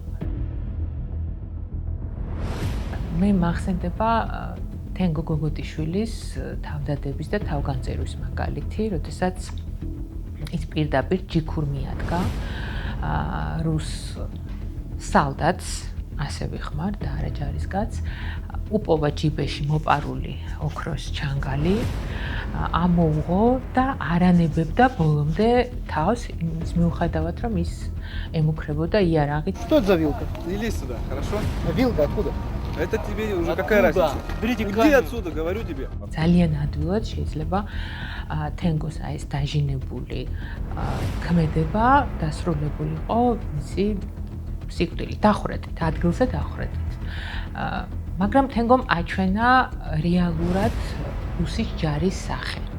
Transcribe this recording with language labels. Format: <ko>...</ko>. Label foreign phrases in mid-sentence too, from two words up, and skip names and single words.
<ka>მე მახსენდება თენგო გოგოტიშვილის თავდადების და თავგანწირვის მაგალითი, როდესაც ის პირდაპირ ჯიქურ მიადგა რუს სალდატს, ასევე ხმარ და არა ჯარისკაცს, უპოვა ჯიბეში მოპარული ოქროს ჩანგალი, ამოუღო და არანებებდა ბოლომდე თავს იმის მიუხედავად, რომ ის ემუქრებოდა იარაღით.</ka> <ru>Что это за вилка? Или сюда, хорошо? Вилка откуда? Это тебе уже какая разница? Иди отсюда, говорю тебе.</ru> <ka>ძალიან ადვილად შეიძლება თენგოს ეს დაჟინებული ქმედება დასრულებული იყო მისი სიკვდილით, დახვრეტით, ადგილზე დახვრეტით. მაგრამ თენგომ აჩვენა რეალურად რუსის ჯარის სახე.</ka>